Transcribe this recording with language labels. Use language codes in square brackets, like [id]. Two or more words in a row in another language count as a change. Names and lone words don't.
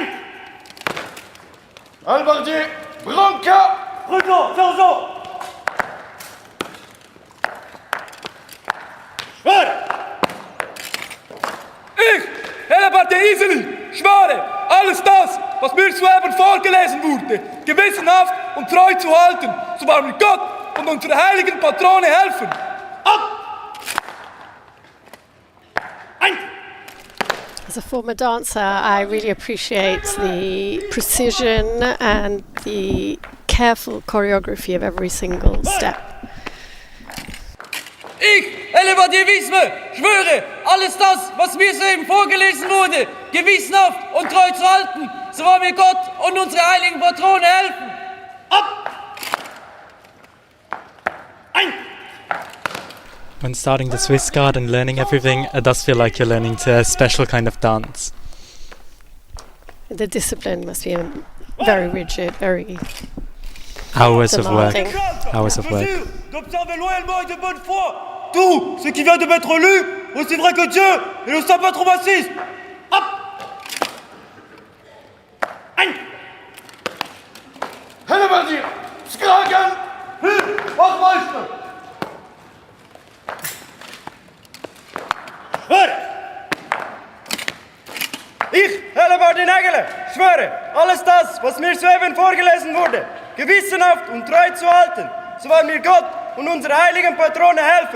[de] Halberdier, Branca! [fr] Présent, sergent! [de] Schwöre! Ich, halberdier Iseli, schwöre, alles das, was mir soeben vorgelesen wurde, gewissenhaft und treu zu halten, so wahr mir Gott und unsere heiligen Patrone helfen. Ab! Ein! [en] As a former dancer, I really appreciate the precision and the careful choreography of every single step. [de] Ich, halberdier Wiesme, schwöre, alles das, was mir soeben vorgelesen wurde, gewissenhaft und treu zu halten, so wahr mir Gott und unsere heiligen Patrone helfen. Ab! Ein! [en] When starting the Swiss Guard and learning everything, it does feel like you're learning to a special kind of dance. The discipline must be very rigid, very Hours of work. demanding. Hours of work. [fr] D'observer loyalement et de bonne foi tout ce qui vient de m'être lu, aussi vrai que Dieu et nos saints patrons m'assistent. [de] Hop! Ein! leuchten! Schwöre! Ich, Hellebardier Nägele, schwöre, alles das, was mir soeben vorgelesen wurde, gewissenhaft und treu zu halten, so wahr mir Gott und unsere heiligen Patrone helfen.